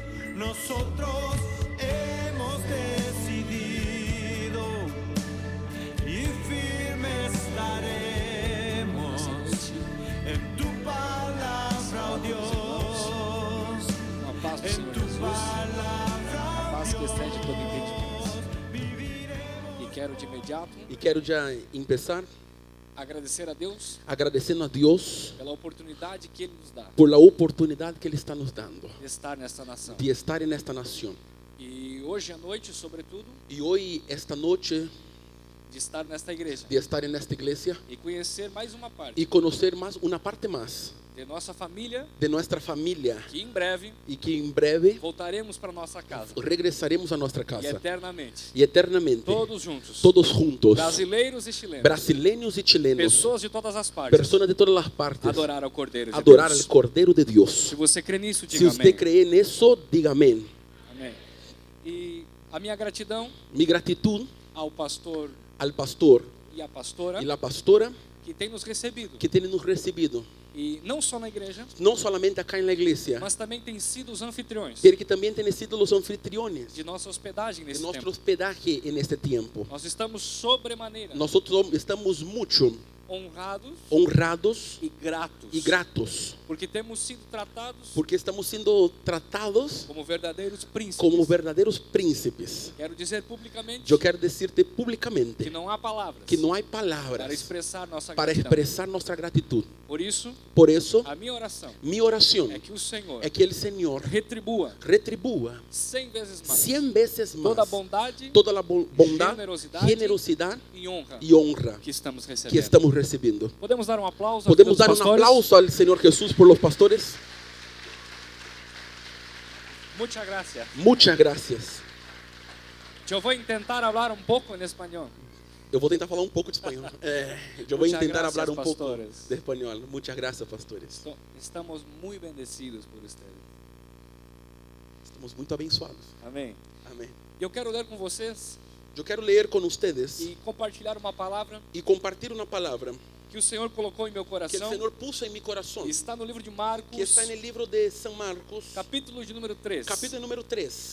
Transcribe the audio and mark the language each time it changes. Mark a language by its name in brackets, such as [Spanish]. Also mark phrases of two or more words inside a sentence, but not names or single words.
[Spanish] nosotros hemos decidido y firmes estaremos en tu palabra, oh Dios, [Portuguese] Uma paz do [Spanish] en [Portuguese] Senhor [Spanish] tu [Portuguese] Jesus, [Spanish] palabra, [Portuguese] a paz que [Spanish] Dios, [Portuguese] excede todo entendimento. E quero de imediato [Spanish] Y quiero ya empezar [Portuguese] agradecer a Deus [Spanish] agradeciendo a Dios [Portuguese] pela oportunidade que Ele nos dá [Spanish] por la oportunidad que Él está nos dando [Portuguese] de estar nesta nação. [Spanish] de estar en esta nación. [Portuguese] E hoje à noite, sobretudo, [Spanish] Y hoy, esta noche, [Portuguese] de estar nesta igreja [Spanish] de estar en esta iglesia [Portuguese] e conhecer mais uma parte [Spanish] y conocer más una parte más [Portuguese] de nossa família, [Spanish] de nuestra familia [Portuguese] que em breve [Spanish] y que en breve [Portuguese] voltaremos para nossa casa [Spanish] regresaremos a nuestra [Portuguese] e [Spanish] casa [Portuguese] eternamente, [Spanish] y eternamente [Portuguese] todos juntos, [Spanish] todos juntos, [Portuguese] brasileiros e chilenos, [Spanish] brasileños y chilenos, [Portuguese] pessoas de todas as partes, [Spanish] personas de todas las partes, [Portuguese] adorar ao Cordeiro de [Spanish] adorar [Portuguese] Deus. [Spanish] al Cordero de Dios. [Portuguese] Se você crê nisso, [Spanish] Si [Portuguese] diga [Spanish] usted [Portuguese] amém. [Spanish] cree en eso, diga amén. [Portuguese] Amém. E a minha gratidão [Spanish] Mi gratitud [Portuguese] ao pastor [Spanish] al pastor [Portuguese] e à pastora [Spanish] y la pastora [Portuguese] que tem nos recebido, [Spanish] que tienen nos recibido, [Portuguese] e não só na igreja, [Spanish] no solamente acá en la iglesia, [Portuguese] mas também tem sido os anfitriões [Spanish] pero que también tienen sido los anfitriones [Portuguese] de nossa hospedagem [Spanish] de [Portuguese] nesse [Spanish] nuestro [Portuguese] tempo. [Spanish] hospedaje en este tiempo. [Portuguese] Nós estamos sobremaneira [Spanish] Nosotros estamos mucho [Portuguese] honrados [Spanish] honrados [Portuguese] e gratos, [Spanish] y gratos [Portuguese] porque temos sido tratados [Spanish] porque estamos siendo tratados [Portuguese] como verdadeiros príncipes. [Spanish] como verdaderos príncipes. [Portuguese] Quero dizer publicamente [Spanish] Yo quiero decirte públicamente [Portuguese] que não há palavras [Spanish] que no hay [Portuguese] para [Spanish] palabras [Portuguese] expressar nossa [Spanish] para [Portuguese] gratidão. [Spanish] expresar nuestra gratitud. [Portuguese] Por isso, [Spanish] Por eso, [Portuguese] a minha oração [Spanish] mi oración [Portuguese] é que o Senhor [Spanish] es que el Señor [Portuguese] retribua [Spanish] retribúa [Portuguese] 100 vezes mais [Spanish] 100 veces [Portuguese] toda a [Spanish] más [Portuguese] bondade [Spanish] toda la bondad, [Portuguese] generosidade [Spanish] generosidad [Portuguese] e honra [Spanish] y honra [Portuguese] que estamos [Spanish] que [Portuguese] recebendo. [Spanish] estamos recibiendo. [Portuguese] Podemos dar um aplauso aos [Spanish] Podemos dar un [Portuguese] pastores? [Spanish] aplauso al Señor Jesús por los pastores. Muchas gracias. Muchas gracias. [Portuguese] Eu vou tentar falar pouco em espanhol. Eu vou tentar falar um pouco de espanhol. Eu vou [Spanish] Muchas [Portuguese] tentar [Spanish] gracias, [Portuguese] falar um pouco [Spanish] pastores. [Portuguese] de espanhol. [Spanish] Muchas gracias, pastores. Estamos muito bendecidos por ustedes. [Portuguese] Estamos muito abençoados. Amém. Amém. Eu quero ler com vocês Eu quero ler com ustedes e compartilhar uma palavra e compartilhar uma palavra que o Senhor colocou em meu que o coração. Senhor puso em meu coração, Está no livro de Marcos, que está no livro de São Marcos, capítulo de número 3, capítulo número 3,